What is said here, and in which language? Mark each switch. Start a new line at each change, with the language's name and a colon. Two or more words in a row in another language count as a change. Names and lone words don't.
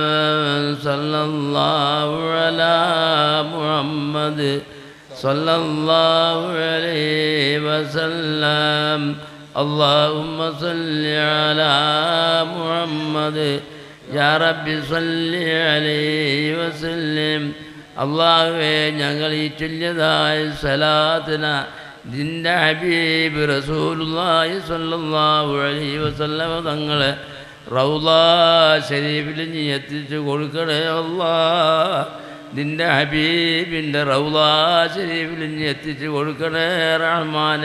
Arabic: صلى الله على محمد صلى الله عليه وسلم. اللهم صل على محمد يا رب صل عليه وسلم.
Malayalam: അള്ളാഹുവേ, ഞങ്ങൾ ഈ ചൊല്ലിയതായ സലാത്തിന നിൻ്റെ ഹബീബ്
Arabic: رسول الله صلى الله عليه وسلم
Malayalam: തങ്ങളെ റൗളാ ശരീഫിൽ നീ എത്തിച്ചു കൊടുക്കണേ അല്ലാഹ്. നിൻ്റെ ഹബീബിൻ്റെ റൗളാ ശരീഫിൽ നീ എത്തിച്ചു കൊടുക്കണേ റഹ്മാനെ.